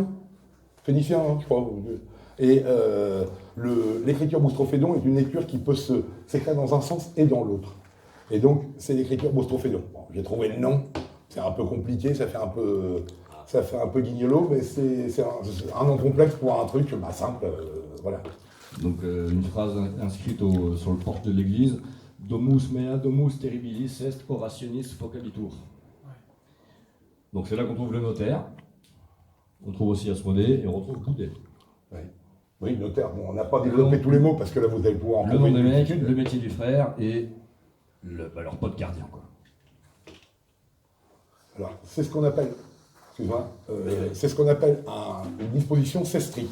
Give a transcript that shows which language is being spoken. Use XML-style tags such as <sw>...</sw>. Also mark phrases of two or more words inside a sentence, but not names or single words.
<fr>Phéniciens, hein, je crois. Et l'écriture boustrophédon est une lecture qui peut s'écrire dans un sens et dans l'autre. Et donc c'est l'écriture boustrophédon. Bon, j'ai trouvé le nom, c'est un peu compliqué, ça fait un peu guignolo, mais c'est un nom complexe pour un truc simple, voilà. Donc une phrase inscrite sur le porche de l'église,</fr> <la>Domus mea, domus terribilis est orationis vocabitur.</la> <fr>Donc c'est là qu'on trouve le notaire, on trouve aussi Asmodée et on retrouve Boudet. Oui, notaire, bon, on n'a pas développé tous les mots parce que là vous allez pouvoir en Le trouver nom des une mecs, multitude. le métier du frère et leur pote gardien, quoi. Alors, c'est ce qu'on appelle, excuse-moi, c'est ce qu'on appelle une disposition sestri.</fr>